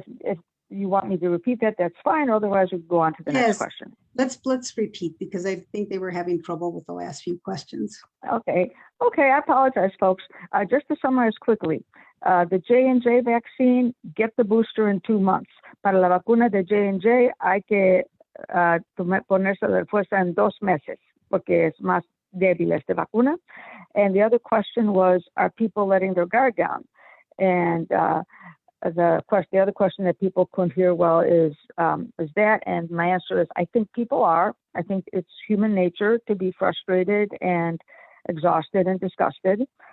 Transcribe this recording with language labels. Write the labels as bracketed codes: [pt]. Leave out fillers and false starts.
[en] If you want me to repeat that, that's fine. Otherwise, we can go on to the next question. Let's repeat, because I think they were having trouble with the last few questions. Okay, I apologize, folks. Just to summarize quickly, the J&J vaccine, get the booster in 2 months. [es] Para la vacuna de J&J hay que ponerse la refuerza en 2 meses, porque es más débil esta vacuna. [en] And the other question was, are people letting their guard down? And the other question that people couldn't hear well is that, and my answer is, I think people are. I think it's human nature to be frustrated and exhausted and disgusted.